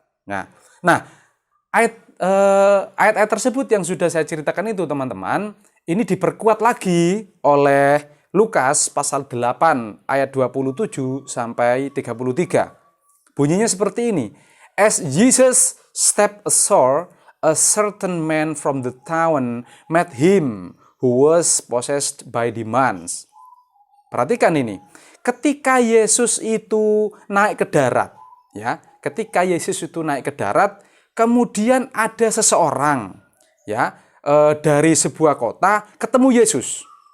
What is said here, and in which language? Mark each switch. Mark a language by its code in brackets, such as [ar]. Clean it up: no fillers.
[id] Nah, ayat-ayat tersebut yang sudah saya ceritakan itu teman-teman, ini diperkuat lagi oleh Lukas pasal 8 ayat 27 sampai 33. Bunyinya seperti ini. [en] As Jesus stepped ashore, a certain man from the town met him who was possessed by demons. [id] Perhatikan ini. Ketika Yesus itu naik ke darat, ya, ketika Yesus itu naik ke darat, kemudian ada seseorang, ya, dari sebuah kota ketemu Yesus.